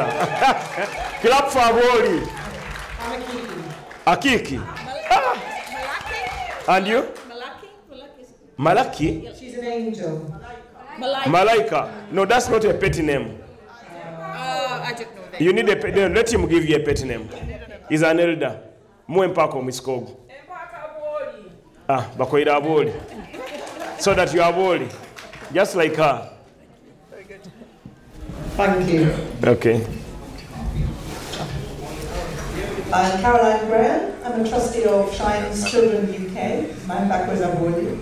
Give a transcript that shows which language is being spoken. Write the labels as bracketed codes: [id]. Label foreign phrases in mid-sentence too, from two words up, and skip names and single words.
[en] Clap for Aboli. Akiki. Ah. And you? Malaki? She's an angel. Malaika. No, that's not a petty name. I don't know that. You need a petty name. Let him give you a petty name. He's an elder. Muempako miskogo. Bakoida Aboli. So that you are Aboli. Just like her. Thank you. Okay. I'm Caroline Graham. I'm a trustee of Shine's Children UK. My backwards Aboli.